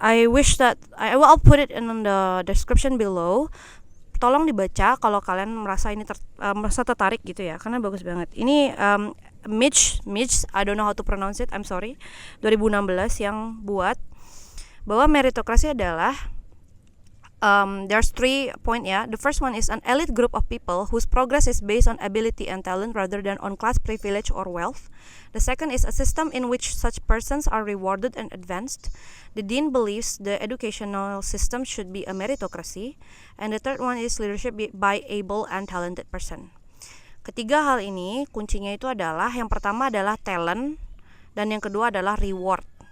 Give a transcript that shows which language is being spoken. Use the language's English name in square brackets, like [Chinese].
[English] I wish that I'll put it in the description below. [Indonesian] Tolong dibaca kalau kalian merasa ini merasa tertarik gitu ya, karena bagus banget. Ini [English] Mitch, I don't know how to pronounce it, I'm sorry. [Indonesian] 2016 yang buat bahwa meritokrasi adalah [English] there's 3 point [Indonesian] ya. [English] The first one is an elite group of people whose progress is based on ability and talent rather than on class privilege or wealth. The second is a system in which such persons are rewarded and advanced. The dean believes the educational system should be a meritocracy. And the third one is leadership by able and talented person. [Indonesian] Ketiga hal ini kuncinya itu adalah, yang pertama adalah talent, dan yang kedua adalah reward.